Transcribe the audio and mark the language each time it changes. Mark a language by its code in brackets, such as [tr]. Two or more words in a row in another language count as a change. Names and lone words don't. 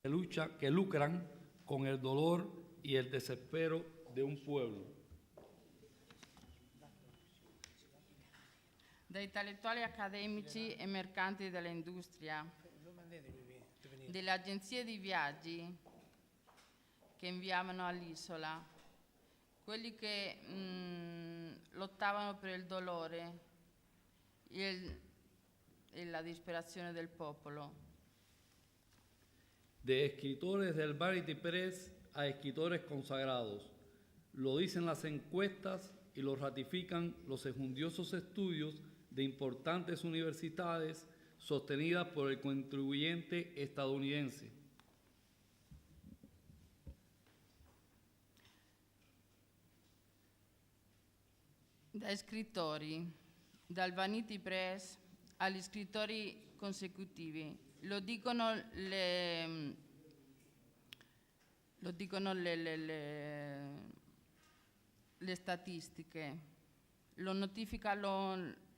[es] que lucran con el dolor y el desespero de un pueblo. [it] Da intellettuali accademici e mercanti dell'industria, delle agenzie di viaggi che inviavano all'isola, quelli che lottavano per il dolore e la disperazione del popolo. [es] De escritores del Vanity Press a escritores consagrados. Lo dicen las encuestas y lo ratifican los enjundiosos estudios de importantes universidades sostenidas por el contribuyente estadounidense. [it] Da scrittori, dal Vanity Press agli scrittori consecutivi, lo dicono le statistiche, lo notificano